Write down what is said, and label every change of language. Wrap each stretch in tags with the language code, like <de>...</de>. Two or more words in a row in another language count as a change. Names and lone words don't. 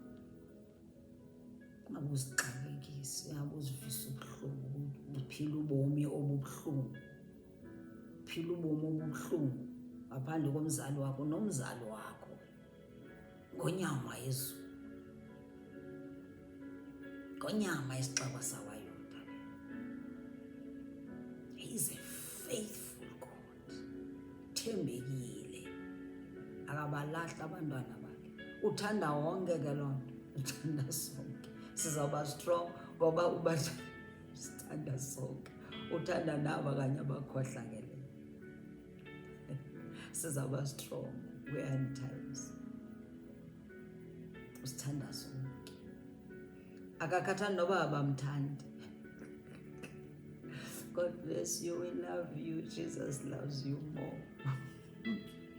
<xh>Ungabe uzixakekise, ungabe uzivisa ubuhlungu, uphila ubomi obubuhlungu. Phila ubomi obubuhlungu ngaphandle komzali wakho nomzali wakho ngonyama yezulu. Ngonyama yesixaba sawaYuda.</xh> <en>He is a faithful God.</en> <xh>Thembekile. Akabalahla abantwana bakhe. Uthanda wonke ke loo nto. Uthanda sonke. Sizawuba strong ngoba sithanda sonke. Uthanda nabo kanye abakhohlakeleyo.</xh> <en>Sizawuba strong. We are in times.</en> <xh>Usithanda sonke. Akakhathali noba abamthandi.</xh> <en>God bless you. We love you. Jesus loves you more.</en>